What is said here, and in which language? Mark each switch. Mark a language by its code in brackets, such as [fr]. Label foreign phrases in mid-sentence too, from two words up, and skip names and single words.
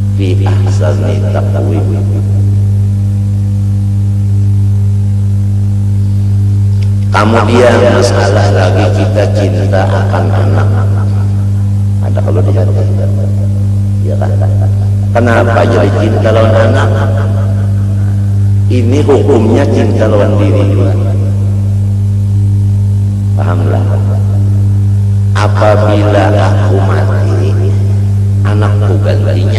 [ar] في أحسن تقويم. [id] Kemudian masalah lagi kita cinta akan anak. Ada kalau di sana, ya kan? Kenapa jadi cinta lawan anak? Ini hukumnya cinta lawan diri. Pahamlah. Apabila aku mati, anakku gantinya.